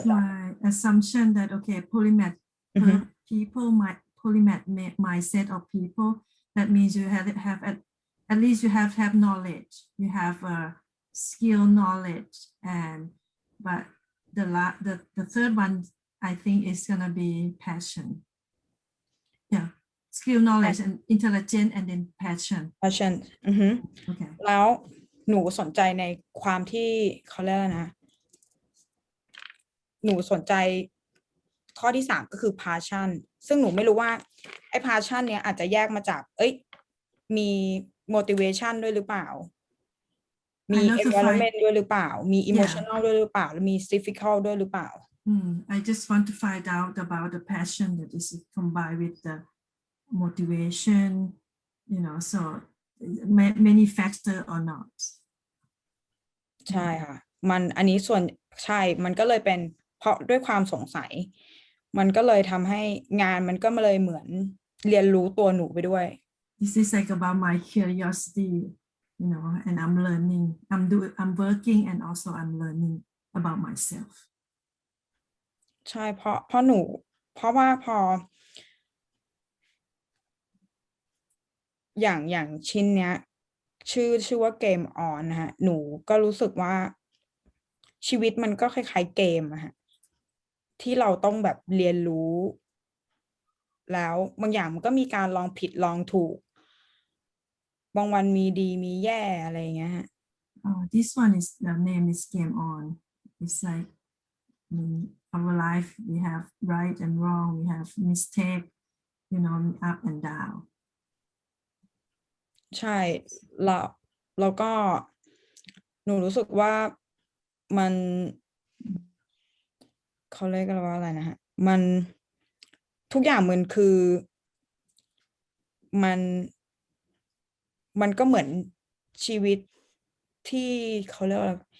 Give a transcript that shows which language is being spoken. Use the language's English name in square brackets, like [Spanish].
[English] This is my assumption that okay polymath people polymath mindset of people that means you have at least you have knowledge you have skill knowledge and but the third one I think is gonna be passion yeah skill knowledge and intelligence and then passion [Thai] okay แล้วหนูสนใจในความที่เขาเรียกนะหนูสนใจข้อที่3ก็คือ passion ซึ่งหนูไม่รู้ว่าไอ้ passion เนี้ยอาจจะแยกมาจากมี motivation ด้วยหรือเปล่ามี environment ด้วยหรือเปล่ามี emotional ด้วยหรือเปล่าแล้วมี physical ด้วยหรือเปล่า [English] I just want to find out about the passion that is combined with the motivation you know so many factor or not [Thai] ใช่ค่ะอันนี้ส่วนใช่มันก็เลยเป็นเพราะด้วยความสงสัยมันก็เลยทำให้งานมันก็เลยเหมือนเรียนรู้ตัวหนูไปด้วย [English] This is like about my curiosity you know and I'm learning I'm working and also I'm learning about myself [Thai] ใช่เพราะว่าพออย่างชิ้นเนี้ยชื่อว่าเกมออนนะฮะหนูก็รู้สึกว่าชีวิตมันก็คล้ายๆเกมอะฮะที่เราต้องแบบเรียนรู้แล้วบางอย่างมันก็มีการลองผิดลองถูกบางวันมีดีมีแย่อะไรอย่างเงี้ยฮะ [English] This one is the name is game on it's like in our life we have right and wrong we have mistake you know up and down [Thai] ใช่แล้วก็หนูรู้สึกว่ามันเขาเรียกกันว่าอะไรนะฮะมันทุกอย่างมันคือมันก็เหมือนชีวิตที่เขาเรียกว่า